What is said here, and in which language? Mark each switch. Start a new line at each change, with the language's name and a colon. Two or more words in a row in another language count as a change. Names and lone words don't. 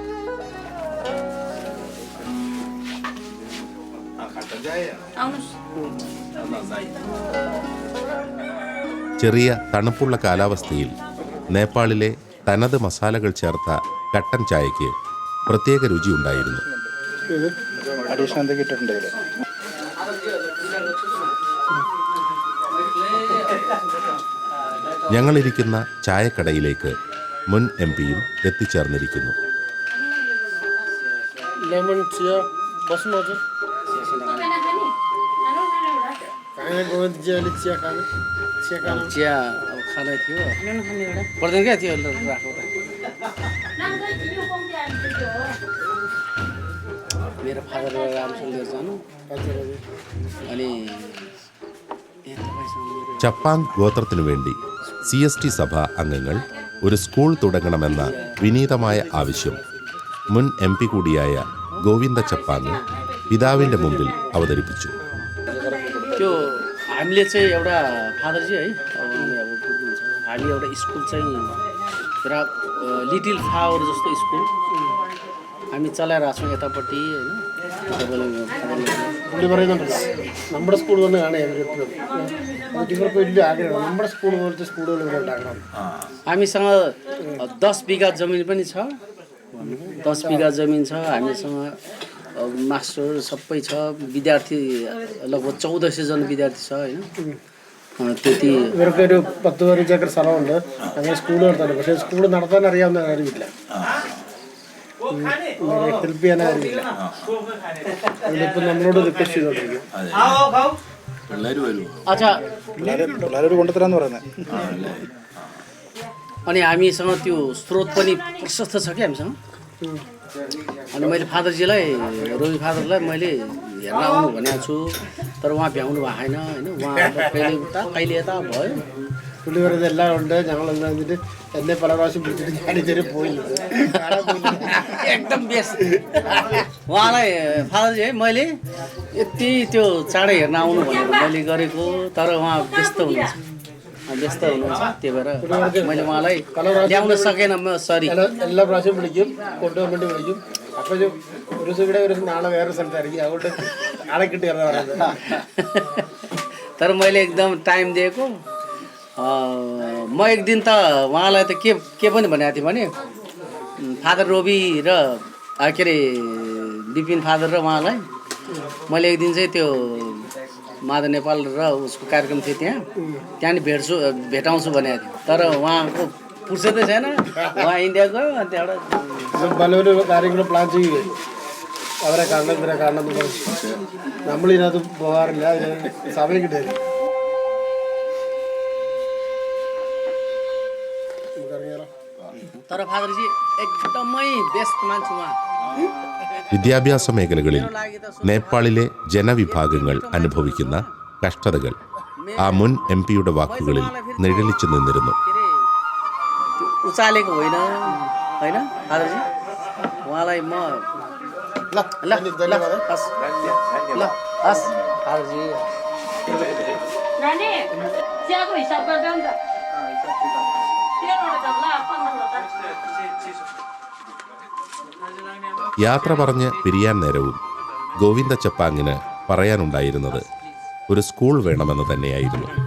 Malayalam: ചെറിയ തണുപ്പുള്ള കാലാവസ്ഥയിൽ നേപ്പാളിലെ തനത് മസാലകൾ ചേർത്ത കട്ടൻ ചായയ്ക്ക് പ്രത്യേക രുചിയുണ്ടായിരുന്നു. ഞങ്ങളിരിക്കുന്ന ചായക്കടയിലേക്ക് മുൻ MP-യും എത്തിച്ചേർന്നിരിക്കുന്നു.
Nepali: चिया अब खाना थियो पर्दैन क्या थियो राख्नु त मेरो फादर रामसँग लिएर जानु अनि
Malayalam: ചപ്പാങ് ഗോത്രത്തിനു വേണ്ടി CST സഭ അംഗങ്ങൾ ഒരു സ്കൂൾ തുടങ്ങണമെന്ന വിനീതമായ ആവശ്യം മുൻ MP കൂടിയായ ഗോവിന്ദ ചപ്പാങ് പിതാവിൻ്റെ മുമ്പിൽ അവതരിപ്പിച്ചു.
Nepali: त्यो हामीले चाहिँ एउटा फादरजी है अब अब बुझ्नुहुन्छ हामी एउटा स्कुल चाहिँ र लिटिल फ्लावर जस्तो स्कुल हामी चलाइरहेको छौँ यतापट्टि होइन
Malayalam: പുള്ളി പറയുന്നുണ്ടല്ലോ നമ്മുടെ സ്കൂൾ തന്നെ കാണുക ഇവർക്ക് വലിയ ആഗ്രഹമാണ് നമ്മുടെ സ്കൂൾ പോലത്തെ സ്കൂളുകൾ ഇവിടെ ഉണ്ടാക്കണം.
Nepali: हामीसँग 10 बिघा जमिन पनि छ 10 बिघा जमिन छ हामीसँग मास्टर सबै छ विद्यार्थी लगभग 1400 जना विद्यार्थी छ होइन त्यति
Malayalam: ഇവർക്ക് ഒരു 10-15 ഏക്കർ സ്ഥലമുണ്ട് അങ്ങനെ സ്കൂൾ നടത്താൻ. പക്ഷേ സ്കൂൾ നടത്താൻ അറിയാവുന്ന കാര്യമില്ല, ഹെൽപ്പ് ചെയ്യാൻ അറിയില്ല. അതിലിപ്പോൾ നമ്മളോട് റിക്വസ്റ്റ് ചെയ്തോണ്ടിരിക്കും.
Nepali: अच्छा
Malayalam: പിള്ളേർ കൊണ്ടുതരാന്ന് പറയുന്നത്.
Nepali: अनि हामीसँग त्यो स्रोत पनि प्रशस्त छ क्या हामीसँग. अनि मैले फादरजीलाई रोमी फादरलाई मैले हेर्न आउनु भनेको छु तर उहाँ भ्याउनु भएको छैन होइन. उहाँ कहिले उता कहिले यता भयो.
Malayalam: പുള്ളി പറയുന്നത് എല്ലാം ഉണ്ട്, ഞങ്ങൾ എന്നിട്ട് എന്നെ പല പ്രാവശ്യം വിളിച്ചിട്ട് ഞാനിതുവരെ പോയില്ല.
Nepali: एकदम बेस्ट. उहाँलाई फादरजी है मैले यति त्यो चाँडै हेर्न आउनु भनेर मैले गरेको तर उहाँ व्यस्त हुनुहुन्छ त्यही भएर मैले उहाँलाई ल्याउन सकेन. म सरी.
Malayalam: എല്ലാ പ്രാവശ്യം വിളിക്കും, കൊണ്ടുപോകാൻ വേണ്ടി വിളിക്കും. അപ്പോൾ ഒരു ദിവസം ഇവിടെ ഒരു നാളെ വേറെ സ്ഥലത്തായിരിക്കും, അതുകൊണ്ട് ആളെ കിട്ടിയെന്ന് പറയുന്നത്.
Nepali: तर मैले एकदम टाइम दिएको. म एक दिन त उहाँलाई त के पनि भनेको थिएँ भने फादर रोबी र के अरे विपिन फादर र उहाँलाई मैले एक दिन चाहिँ त्यो माधव नेपाल र उसको कार्यक्रम थियो त्यहाँनिर भेटाउँछु भनेको थिएँ तर उहाँको फुर्सदै छैन. उहाँ इन्डिया गयो अनि त्यहाँबाट
Malayalam: പലരും കാര്യങ്ങൾ പ്ലാൻ ചെയ്യുകയും അവരെ കാണണം ഇവരെ കാണണം എന്ന് പറഞ്ഞു നമ്മളിതിനകത്ത് പോകാറില്ല, സമയം കിട്ടില്ല.
Nepali: तर फादरजी एकदमै बेस्ट मान्छे उहाँ.
Malayalam: വിദ്യാഭ്യാസ മേഖലകളിൽ നേപ്പാളിലെ ജനവിഭാഗങ്ങൾ അനുഭവിക്കുന്ന കഷ്ടതകൾ ആ മുൻ MP-യുടെ വാക്കുകളിൽ നിഴലിച്ചു നിന്നിരുന്നു.
Nepali: उचालेको होइन होइन फादरजी उहाँलाई म ल ल ल हस् ल हस् फादरजी. नानी चियाको हिसाब गर्दै नि त.
Malayalam: യാത്ര പറഞ്ഞ് പിരിയാൻ നേരവും ഗോവിന്ദ ചപ്പാങ്ങിന് പറയാനുണ്ടായിരുന്നത് ഒരു സ്കൂൾ വേണമെന്ന് തന്നെയായിരുന്നു.